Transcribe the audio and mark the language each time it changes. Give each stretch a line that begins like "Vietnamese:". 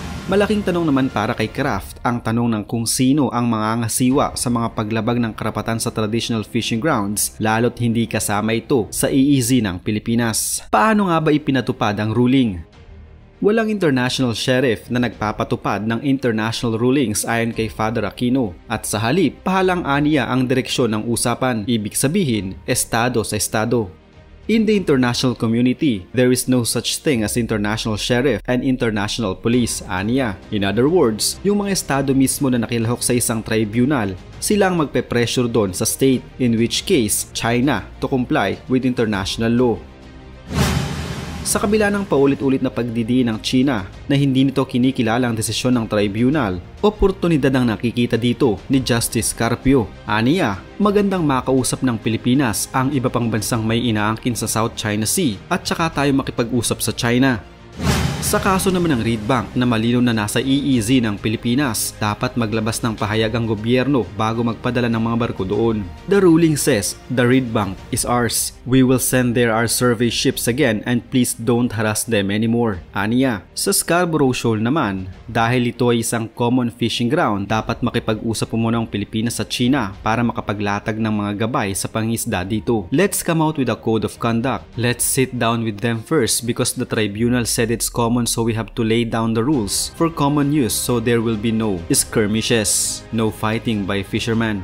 Filipino: Malaking tanong naman para kay Kraft ang tanong ng kung sino ang mangangasiwa sa mga paglabag ng karapatan sa traditional fishing grounds lalo't hindi kasama ito sa EEZ ng Pilipinas. Paano nga ba ipinatupad ang ruling? Walang international sheriff na nagpapatupad ng international rulings ayon kay Father Aquino at sa halip, pahalang aniya ang direksyon ng usapan, ibig sabihin, estado sa estado.
English: In the international community, there is no such thing as international sheriff and international police, aniya. In other words,
Filipino: yung mga estado mismo na nakilahok sa isang tribunal, silang magpe-pressure doon sa state,
English: in which case, China, to comply with international law.
Filipino: Sa kabila ng paulit-ulit na pagdidiin ng China na hindi nito kinikilala ang desisyon ng tribunal, oportunidad ang nakikita dito ni Justice Carpio. Aniya, magandang makausap ng Pilipinas ang iba pang bansang may inaangkin sa South China Sea at saka tayo makipag-usap sa China. Sa kaso naman ng Reed Bank na malinaw na nasa EEZ ng Pilipinas, dapat maglabas ng pahayag ang gobyerno bago magpadala ng mga barko doon.
English: The ruling says, the Reed Bank is ours. We will send there our survey ships again and please don't harass them anymore.
Filipino: Aniya. Sa Scarborough Shoal naman, dahil ito ay isang common fishing ground, dapat makipag-usap muna ang Pilipinas sa China para makapaglatag ng mga gabay sa pangisda dito.
English: Let's come out with a code of conduct. Let's sit down with them first because the tribunal said it's common, so we have to lay down the rules for common use so there will be no skirmishes, no fighting by fishermen.